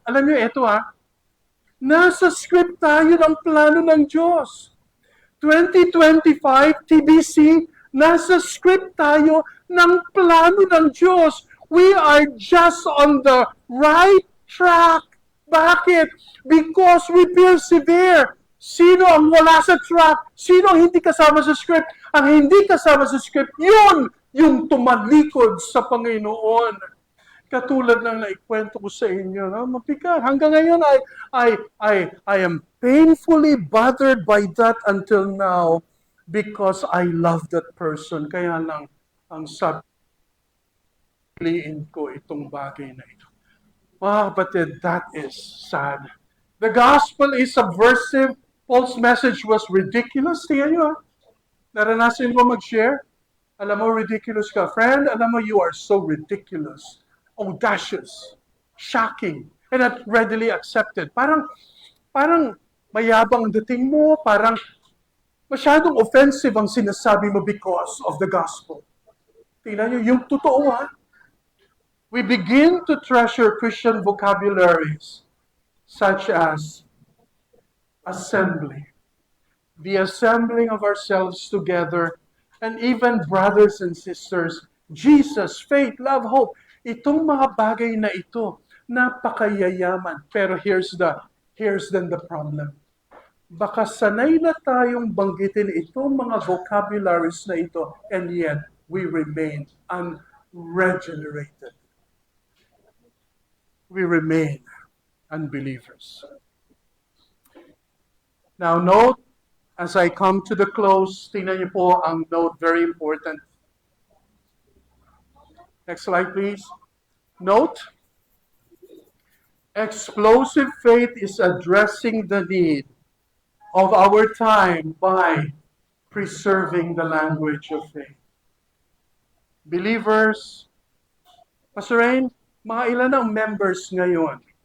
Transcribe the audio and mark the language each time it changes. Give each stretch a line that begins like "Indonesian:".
Filipino: Alam niyo, ito nasa script tayo ng plano ng Diyos. 2025 TBC, nasa script tayo ng plano ng Diyos.
English: We are just on the right track.
Filipino: Bakit?
English: Because we persevere.
Filipino: Sino ang wala sa track? Sino ang hindi kasama sa script? Ang hindi kasama sa script, yun yung tumalikod sa Panginoon. Katulad ng naikwento ko sa inyo, mabigat. Hanggang ngayon,
English: I am painfully bothered by that until now because I love that person.
Filipino: Kaya lang, ang sabihin ko itong bagay na ito. Mga kapatid,
English: that is sad. The gospel is subversive. Paul's message was ridiculous.
Filipino: Tingnan nyo, naranasin mo mag-share? Alam mo, ridiculous ka.
English: Friend,
Filipino: alam mo,
English: you are so ridiculous. Audacious. Shocking. And not readily accepted.
Filipino: Parang mayabang dating mo. Parang masyadong offensive ang sinasabi mo
English: because of the gospel.
Filipino: Tingnan nyo, yung totoo
English: We begin to treasure Christian vocabularies such as assembly, the assembling of ourselves together, and even brothers and sisters, Jesus, faith, love, hope.
Filipino: Itong mga bagay na ito, napakayayaman. Pero
English: here's then the problem.
Filipino: Baka sanay na tayong banggitin itong mga vocabularies na ito,
English: and yet we remain unregenerated. We remain unbelievers. Now note, as I come to the close,
Filipino: tingnan niyo po ang note,
English: very important. Next slide, please. Note, explosive faith is addressing the need of our time by preserving the language of faith.
Filipino: Believers, Pastor Rain, mga ilan ang members ngayon?